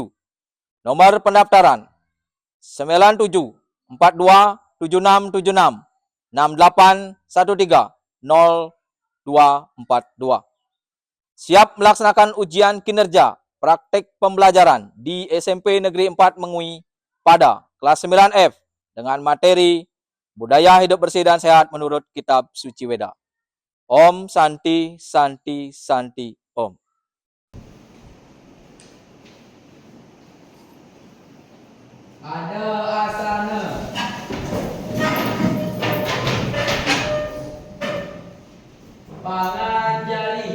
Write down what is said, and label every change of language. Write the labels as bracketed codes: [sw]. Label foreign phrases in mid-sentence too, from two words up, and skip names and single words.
[id] Nomor pendaftaran 97427676 68130242. Siap melaksanakan ujian kinerja praktek pembelajaran di SMP Negeri 4 Mengui pada kelas 9F dengan materi Budaya Hidup Bersih dan Sehat menurut Kitab Suci Weda. [sa] Om Santi Santi Santi Om. [id] Ada asana. Panganjali.